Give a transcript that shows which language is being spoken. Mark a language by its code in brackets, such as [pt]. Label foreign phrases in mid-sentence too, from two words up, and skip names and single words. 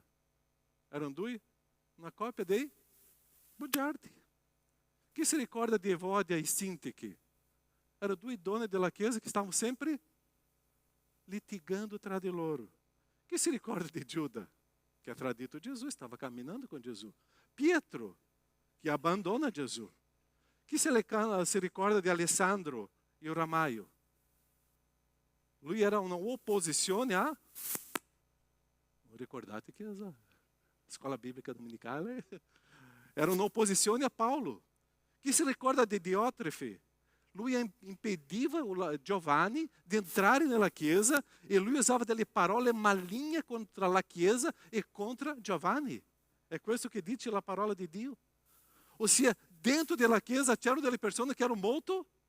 [it] Erano due? Una coppia dei bugiardi. Chi si ricorda di Evodia e Sintiche? Erano due donne della Chiesa che stavano sempre litigando tra di loro. Chi si ricorda di Giuda? Que ha tradito Jesus, [pt] estava caminhando com Jesus. Pietro, que abandona Jesus. Que se recorda de Alessandro e o Ramaio. Lui era uma oposição a... Ricordate que a escola bíblica dominical era uma oposição a Paulo. Que se recorda de Diótrefe? [it] Lui impediva Giovanni di entrare nella Chiesa e lui usava delle parole maligne contra la Chiesa e contra Giovanni. È questo che dice la parola di Dio. Ossia, dentro della Chiesa c'erano delle persone che erano molto...